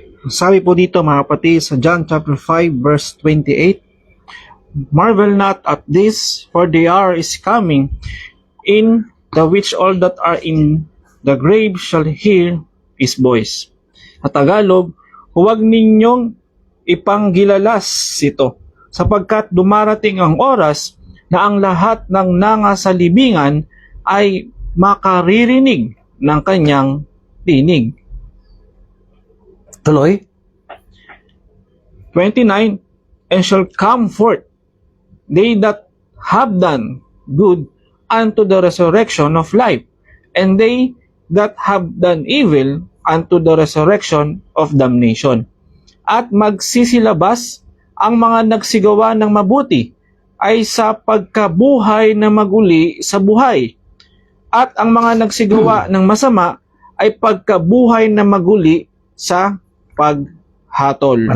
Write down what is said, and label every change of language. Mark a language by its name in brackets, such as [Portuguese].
[Filipino] Sabi po dito mga kapatid sa [English] John chapter 5 verse 28, "Marvel not at this, for the hour is coming, in the which all that are in the grave shall hear his voice." [Filipino] Sa Tagalog, huwag ninyong ipanggilalas ito, sapagkat dumarating ang oras na ang lahat ng nasa libingan ay makaririnig ng kanyang tinig. Tuloy. [English] 29, "And shall come forth they that have done good unto the resurrection of life, and they that have done evil unto the resurrection of damnation. [Filipino] At magsisilabas ang mga nagsigawa ng mabuti ay sa pagkabuhay na maguli sa buhay, at ang mga nagsigawa ng masama ay pagkabuhay na maguli sa paghatol.